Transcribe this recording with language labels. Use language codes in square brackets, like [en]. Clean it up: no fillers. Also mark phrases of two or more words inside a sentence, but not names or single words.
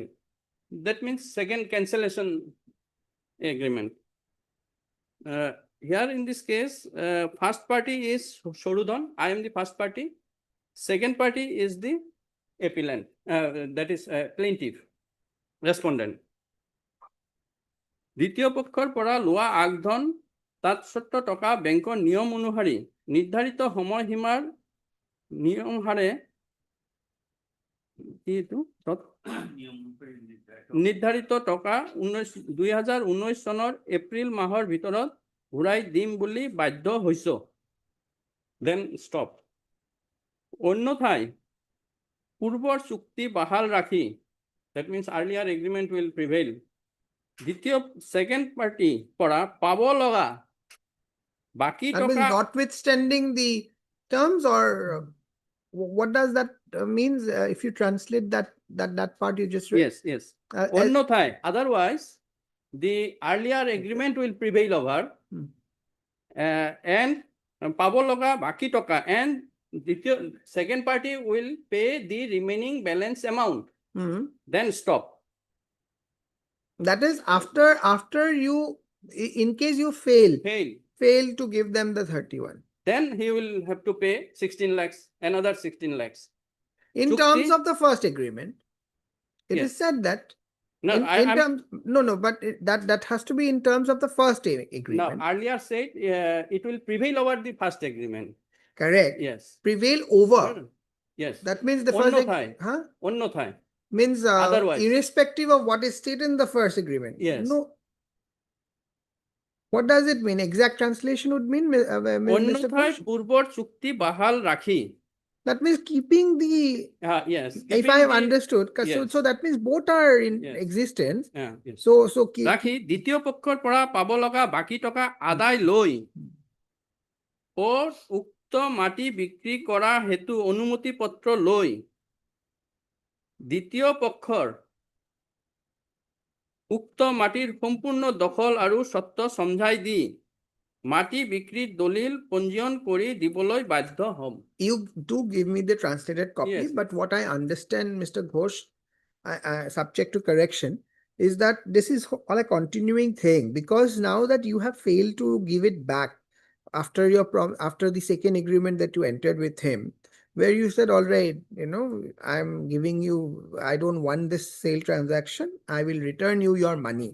[en] That means second cancellation agreement. Here in this case, first party is Shodudon. I am the first party. Second party is the appellant, that is plaintiff, respondent. [as] দ্বিতীয় পক্ষৰ পৰা লোৱা আগধন তাত 70 টকা বেংকৰ নিয়ম অনুসৰি নিৰ্ধাৰিত সময়সীমাৰ নিয়ম হাৰে নিৰ্ধাৰিত টকা 2019 চনৰ এপ্ৰিল মাহৰ ভিতৰত ঘূৰাই দিম বুলি বাধ্য হৈছো। [en] Then stop. [as] অন্যথায় পূৰ্বৰ চুক্তি বাহাল ৰাখি, [en] that means earlier agreement will prevail. [as] দ্বিতীয় [en] second party [as] পৰা পাব লগা বাকি [en] That means [as] টকা [en] notwithstanding the terms, or what does that means if you translate that part you just read? yes. As- অন্যথায় otherwise the earlier agreement will prevail over and [as] পাব লগা বাকি টকা [en] and দ্বিতীয় second party will pay the remaining balance amount. Mhm. Then stop. That is after you, in case you fail to give them the 31. Then he will have to pay 16 lakhs, another 16 lakhs. In Chukti- terms of the first agreement, it is Yes. said that No, in terms, no, but that has to be in terms of the first no, agreement. earlier said it will prevail over the first agreement. Correct. Yes. Prevail over. Yes. That means the first [as] অন্যথায় huh? অন্যথায় [en] Means Otherwise. irrespective of what is stated in the first agreement. Yes. No. What does it mean? Exact translation would mean, Mr. [as] অন্যথায় [en] Ghosh? [as] পূৰ্বৰ চুক্তি বাহাল ৰাখি [en] That means keeping the, yes if keeping I have the- understood, 'cause Yes. so that means both are in Yes. existence. yes. So keep, [as] ৰাখি দ্বিতীয় পক্ষৰ পৰা পাব লগা বাকী টকা আদায় লৈ ও উক্ত মাটি বিক্ৰী কৰা হেতু অনুমতি পত্ৰ লৈ দ্বিতীয় পক্ষৰ উক্ত মাটিৰ সম্পূৰ্ণ দখল আৰু স্বত্ব সমঝাই দি মাটি বিক্ৰীৰ দলিল পঞ্জীয়ন কৰি দিবলৈ বাধ্য হ'ম। [en] you do give me the translated copy, Yes. but what I understand, Mr. Ghosh, subject to correction, is that this is all a continuing thing, because now that you have failed to give it back after after the second agreement that you entered with him, where you said, all right, I'm giving you, I don't want this sale transaction, I will return you your money.